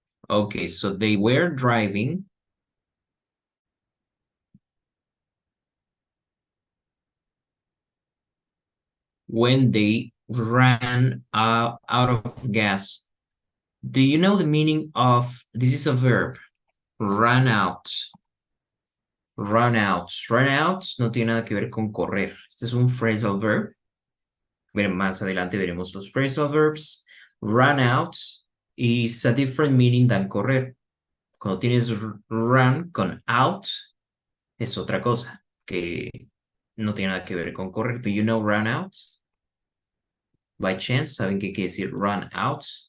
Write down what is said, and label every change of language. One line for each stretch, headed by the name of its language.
English: Okay, so they were driving when they ran out of gas. Do you know the meaning of, this is a verb, run out. Run out.
Spanish: Run out no tiene nada que ver con correr. Este es un phrasal verb. Miren, más adelante veremos los phrasal verbs.
English: Run out is a different meaning than correr.
Spanish: Cuando tienes run con out, es otra cosa que no tiene nada que ver con correr.
English: Do you know run out? By chance,
Spanish: ¿saben qué quiere decir run out?